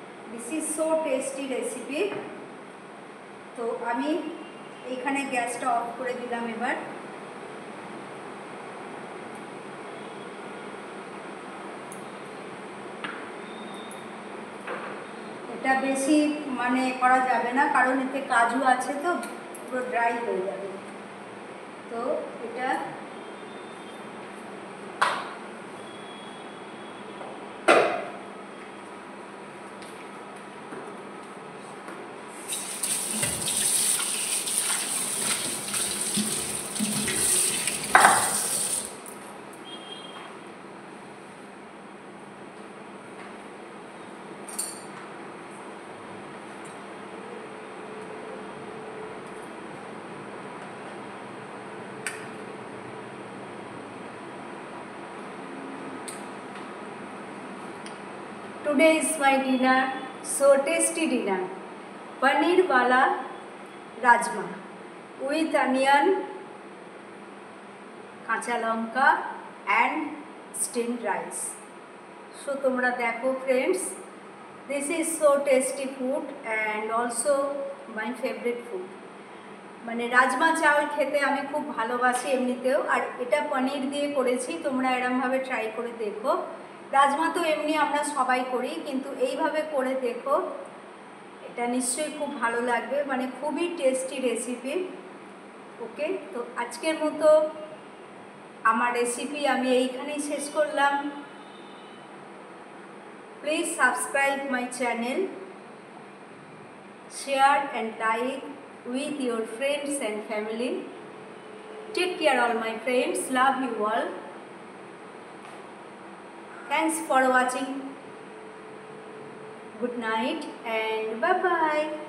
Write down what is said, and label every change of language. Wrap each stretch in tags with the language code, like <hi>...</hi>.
<en>This is so tasty recipe.</en> <bn>তো আমি এখানে গ্যাসটা অফ করে দিলাম। এবার এটা বেশি মানে করা যাবে না, কারণ এতে কাজু আছে তো পুরো ড্রাই হয়ে যাবে। তো এটা</bn> <en>today is my dinner, so tasty dinner, paneer wala rajma with onion, kacha lanka and steamed rice. So</en> <bn>tomra dekho</bn> <en>friends, this is so tasty food and also my favorite food.</en> <bn>মানে রাজমা চাউল খেতে আমি খুব ভালোবাসি এমনিতেও, আর এটা পনির দিয়ে করেছি, তোমরা এরমভাবে ট্রাই করে দেখো। রাজমা তো এমনি আমরা সবাই করি, কিন্তু এইভাবে করে দেখো, এটা নিশ্চয়ই খুব ভালো লাগবে, মানে খুবই টেস্টি রেসিপি। ওকে, তো আজকের মতো আমার রেসিপি আমি এইখানেই শেষ করলাম।</bn> <en>Please subscribe my channel, share and like with your friends and family. Take care all my friends, love you all. Thanks for watching. Good night and bye bye.</en>